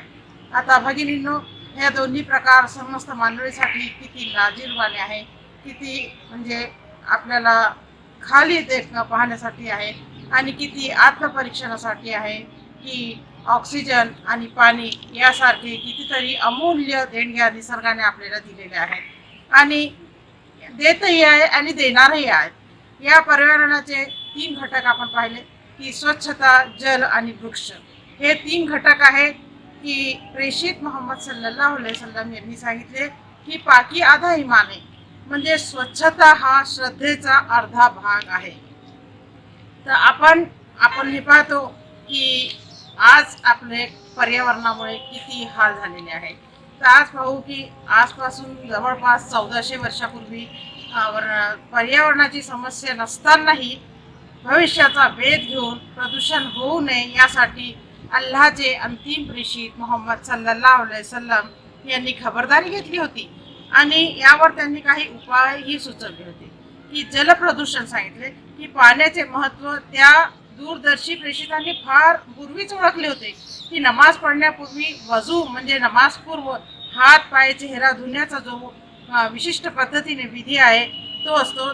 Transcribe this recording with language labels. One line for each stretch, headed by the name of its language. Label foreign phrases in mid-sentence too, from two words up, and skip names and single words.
Marathi: आता भगिनींनो, या दोन्ही प्रकार समस्त मानवतेसाठी किती लाजिरवाणे आहे, किती म्हणजे आपल्याला खाली पाहण्यासाठी आहे आणि किती आत्मपरीक्षणासाठी आहे की ऑक्सिजन आणि पाणी यासारखे कितीतरी अमूल्य देणग्या निसर्गाने आपल्याला दिलेल्या आहेत आणि देतही आहे आणि देणारही आहेत. या पर्यावरणाचे 3 घटक आपण पाहिले की स्वच्छता, जल आणि वृक्ष. हे 3 घटक आहेत की प्रेषित मोहम्मद
Arabic: صلى الله عليه وسلم
Marathi: यांनी सांगितले की
Hindi: पाकी आधा ईमान
Marathi: आहे, म्हणजे स्वच्छता हा श्रद्धेचा अर्धा भाग आहे. तर आपण हे पाहतो की आज आपले पर्यावरणामुळे किती हाल झालेले आहे. तर आज पाहू की आजपासून जवळपास 1400 वर्षापूर्वी पर्यावरणाची समस्या नसतानाही भविष्याचा वेध घेऊन प्रदूषण होऊ नये यासाठी अल्लाहचे अंतिम प्रेषित मोहम्मद
Arabic: صلى الله عليه وسلم
Marathi: यांनी खबरदारी घेतली होती आणि यावर त्यांनी काही उपायही सुचवले होते की जलप्रदूषण सांगितले की पाण्याचे महत्त्व त्या दूरदर्शी प्रेषितांनी फार पूर्वीच ओळखले होते की नमाज पडण्यापूर्वी वजू म्हणजे नमाजपूर्व हात पाय चेहरा धुण्याचा जो विशिष्ट पद्धतीने विधी आहे तो असतो.